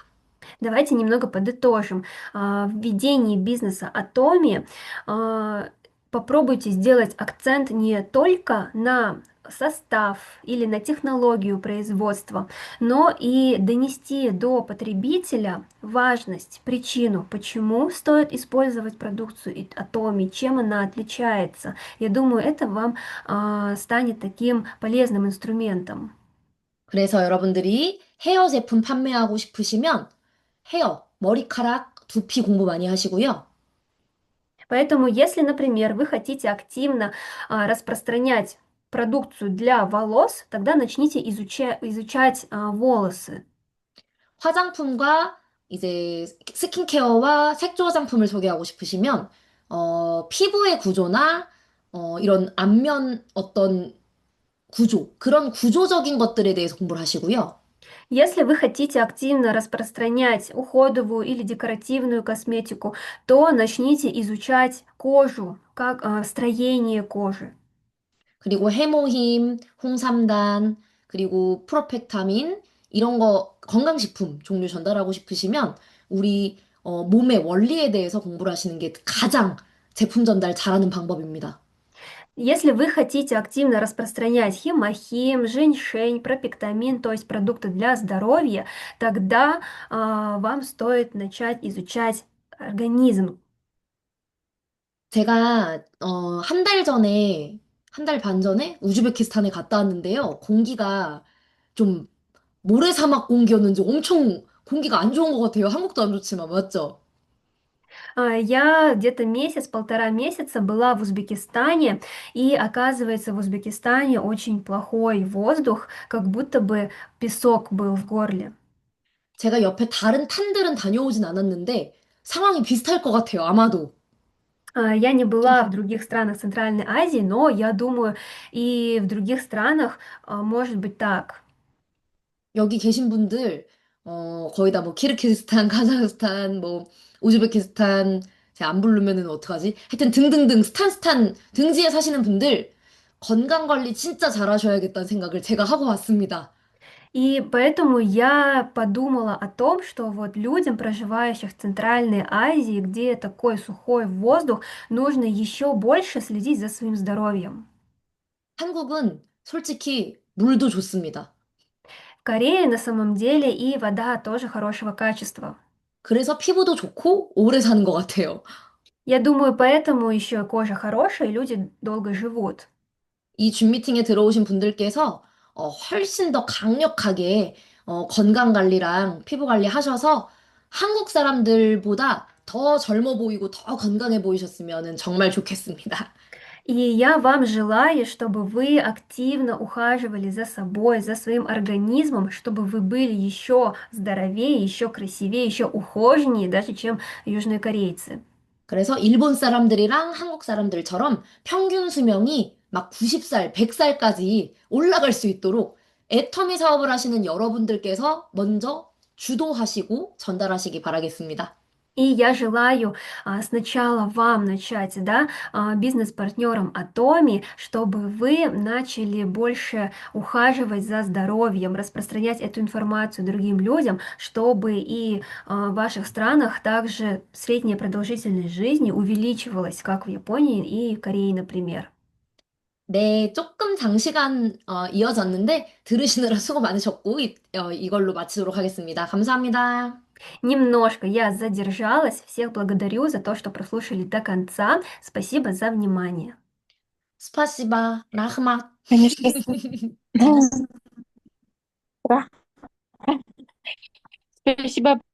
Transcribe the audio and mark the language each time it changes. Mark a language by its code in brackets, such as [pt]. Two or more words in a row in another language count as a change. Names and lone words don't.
[ru] Давайте немного подытожим. В ведении бизнеса Атоми а, попробуйте сделать акцент не только на состав или на технологию производства, но и донести до потребителя важность, причину, почему стоит использовать продукцию Атоми, чем она отличается. Я думаю, это вам станет таким полезным инструментом. [ko] 그래서 여러분들이 헤어 제품 판매하고 싶으시면 헤어, 머리카락, 두피 공부 많이 하시고요. [ru] Поэтому, если, например, вы хотите активно распространять продукцию для волос, тогда начните изучать волосы. [ko] 화장품과 이제 스킨케어와 색조 화장품을 소개하고 싶으시면 피부의 구조나 이런 안면 어떤 구조, 그런 구조적인 것들에 대해서 공부를 하시고요. [ru] Если вы хотите активно распространять уходовую или декоративную косметику, то начните изучать кожу, как строение кожи. [ko] 그리고 해모힘, 홍삼단, 그리고 프로펙타민 이런 거 건강식품 종류 전달하고 싶으시면 우리 몸의 원리에 대해서 공부를 하시는 게 가장 제품 전달 잘하는 방법입니다. [ru] Если вы хотите активно распространять химохим, женьшень, пропектамин, то есть продукты для здоровья, тогда вам стоит начать изучать организм. [ko] 제가 한 달 전에 한 달 반 전에 우즈베키스탄에 갔다 왔는데요. 공기가 좀 모래사막 공기였는지 엄청 공기가 안 좋은 것 같아요. 한국도 안 좋지만 맞죠? [ru] Я где-то месяц, 1,5 месяца была в Узбекистане, и оказывается, в Узбекистане очень плохой воздух, как будто бы песок был в горле. [ko] 제가 옆에 다른 탄들은 다녀오진 않았는데 상황이 비슷할 것 같아요. 아마도. [ru] Я не была в других странах Центральной Азии, но я думаю, и в других странах может быть так. [ko] 여기 계신 분들 거의 다 뭐 키르기즈스탄, 카자흐스탄, 뭐 우즈베키스탄 제가 안 부르면은 어떡하지? 하여튼 등등등 스탄 등지에 사시는 분들 건강 관리 진짜 잘하셔야겠다는 생각을 제가 하고 왔습니다. [ru] И поэтому я подумала о том, что вот людям, проживающим в Центральной Азии, где такой сухой воздух, нужно еще больше следить за своим здоровьем. [ko] 한국은 솔직히 물도 좋습니다. [ru] В Корее на самом деле и вода тоже хорошего качества. [ko] 그래서 피부도 좋고 오래 사는 것 같아요. [ru] Я думаю, поэтому еще кожа хорошая, и люди долго живут. [ko] 이 줌 미팅에 들어오신 분들께서 훨씬 더 강력하게 건강 관리랑 피부 관리 하셔서 한국 사람들보다 더 젊어 보이고 더 건강해 보이셨으면 정말 좋겠습니다. [ru] И я вам желаю, чтобы вы активно ухаживали за собой, за своим организмом, чтобы вы были еще здоровее, еще красивее, еще ухоженнее, даже чем южные корейцы. [ko] 그래서 일본 사람들이랑 한국 사람들처럼 평균 수명이 막 90살, 100살까지 올라갈 수 있도록 애터미 사업을 하시는 여러분들께서 먼저 주도하시고 전달하시기 바라겠습니다. [ru] И я желаю сначала вам начать, да, бизнес-партнером Атоми, чтобы вы начали больше ухаживать за здоровьем, распространять эту информацию другим людям, чтобы и в ваших странах также средняя продолжительность жизни увеличивалась, как в Японии и Корее, например. [ko] 네, 조금 장시간 이어졌는데 들으시느라 수고 많으셨고 이걸로 마치도록 하겠습니다. 감사합니다. [ru] Немножко я задержалась. Всех благодарю за то, что прослушали до конца. Спасибо за внимание. 스파시바, 라흐마. Конечно, да. Спасибо